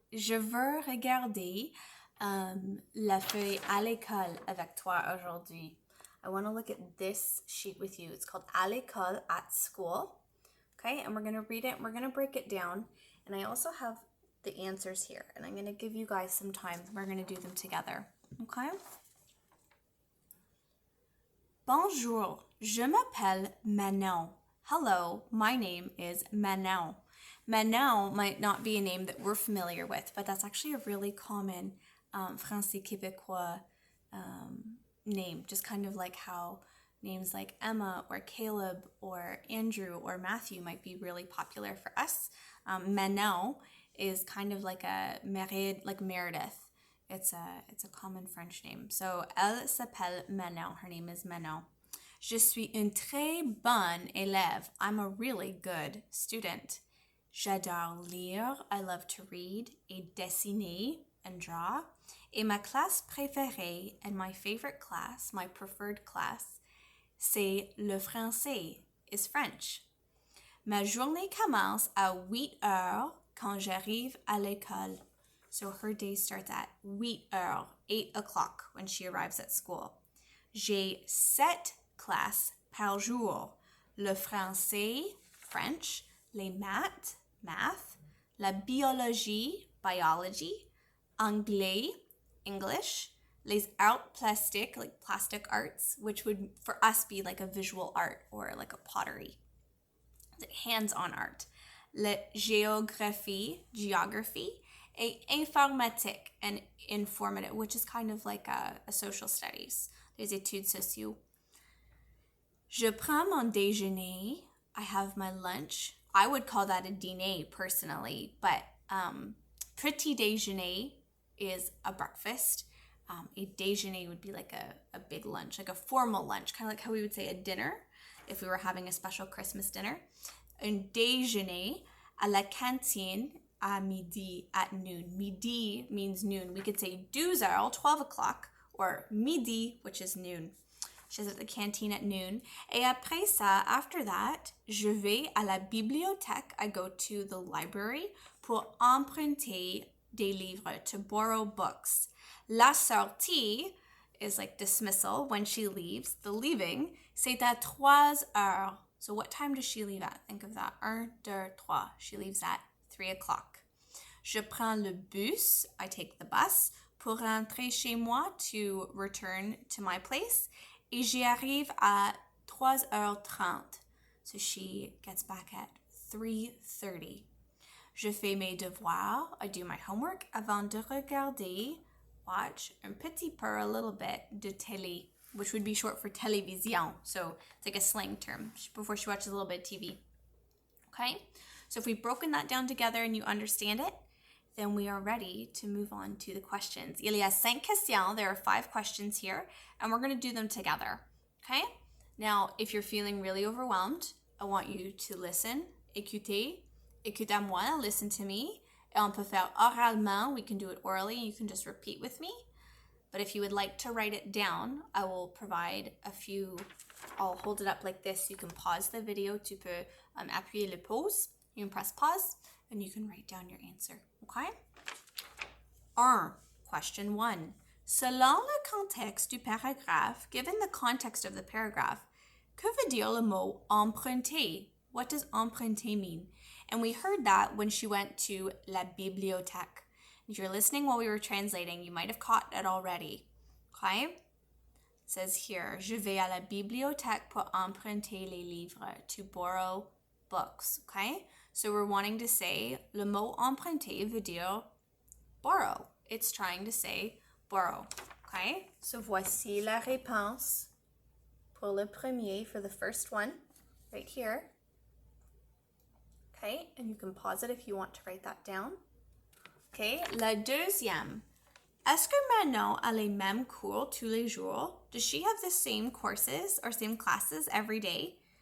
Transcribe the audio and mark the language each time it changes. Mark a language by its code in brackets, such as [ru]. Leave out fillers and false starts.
[fr] Je veux regarder la feuille à l'école avec toi aujourd'hui. [en] I want to look at this sheet with you. It's called à l'école, at school. Okay, and we're going to read it and we're going to break it down. And I also have the answers here. And I'm going to give you guys some time. We're going to do them together. Okay? [fr] Bonjour, je m'appelle Manon. [en] Hello, my name is Manon. Manon might not be a name that we're familiar with, but that's actually a really common Français Québécois name, just kind of like how names like Emma or Caleb or Andrew or Matthew might be really popular for us. Manon is kind of like a Meredith. It's a common French name. So, [fr] elle s'appelle Manon. [en] Her name is Manon. [fr] Je suis une très bonne élève. [en] I'm a really good student. [fr] J'adore lire. [en] I love to read. [fr] Et dessiner [en] and draw. [fr] Et ma classe préférée [en] and my favorite class, my preferred class, [fr] c'est le français, [en] is French. [fr] Ma journée commence à 8 heures quand j'arrive à l'école. [en] So her day starts at 8 heures, 8 o'clock when she arrives at school. [fr] J'ai 7 classes par jour. [en] Le français, French, les maths, math, la biologie, biology, anglais, English, les arts plastiques, like plastic arts, which would for us be like a visual art or like a pottery, hands-on art. La géographie, geography, et informatique and informative, which is kind of like a social studies. [fr] Les études sociaux. Je prends mon déjeuner. [en] I have my lunch. I would call that a dîner personally, but petit déjeuner is a breakfast. A déjeuner would be like a big lunch, like a formal lunch, kind of like how we would say a dinner if we were having a special Christmas dinner. [fr] Un déjeuner à la cantine à midi, [en] at noon. Midi means noon. We could say 12 heures, 12 o'clock, or midi, which is noon. She's at the canteen at noon. [fr] Et après ça, [en] after that, [fr] je vais à la bibliothèque. [en] I go to the library [fr] pour emprunter des livres, [en] to borrow books. La sortie is like dismissal, when she leaves. The leaving, [fr] c'est à 3 heures. [en] So what time does she leave at? Think of that. 1, 2, 3. She leaves at 3 o'clock. [fr] Je prends le bus. [en] I take the bus [fr] pour rentrer chez moi, [en] to return to my place. [fr] Et j'y arrive à 3h30. [en] So she gets back at 3:30. [fr] Je fais mes devoirs. [en] I do my homework [fr] avant de regarder, [en] watch, [fr] un petit peu, [en] a little bit, [fr] de télé, [en] which would be short for télévision. So it's like a slang term before she watches a little bit of TV. Okay? So if we've broken that down together and you understand it, then we are ready to move on to the questions. [fr] Il y a 5 questions. [en] There are 5 questions here, and we're going to do them together. Okay? Now, if you're feeling really overwhelmed, I want you to listen, [fr] écouter, écoute à moi, [en] listen to me. [fr] Et on peut faire oralement. [en] We can do it orally, and you can just repeat with me. But if you would like to write it down, I will provide a few. I'll hold it up like this. You can pause the video. [fr] Tu peux appuyer le pause. [en] You can press pause, and you can write down your answer. Okay? [fr] Question 1. Selon le contexte du paragraphe, [en] given the context of the paragraph, [fr] que veut dire le mot emprunter? [en] What does emprunter mean? And we heard that when she went to la bibliothèque. If you're listening while we were translating, you might have caught it already. Okay? It says here, [fr] je vais à la bibliothèque pour emprunter les livres, [en] to borrow books. Okay? So we're wanting to say, [fr] le mot emprunter veut dire [en] borrow. It's trying to say borrow. Okay? So [fr] voici la réponse pour le premier, [en] for the first one, right here. Okay? And you can pause it if you want to write that down. [fr] Okay? La deuxième. Est-ce que Manon a les mêmes cours tous les jours? [en] Does she have the same courses or same classes every day?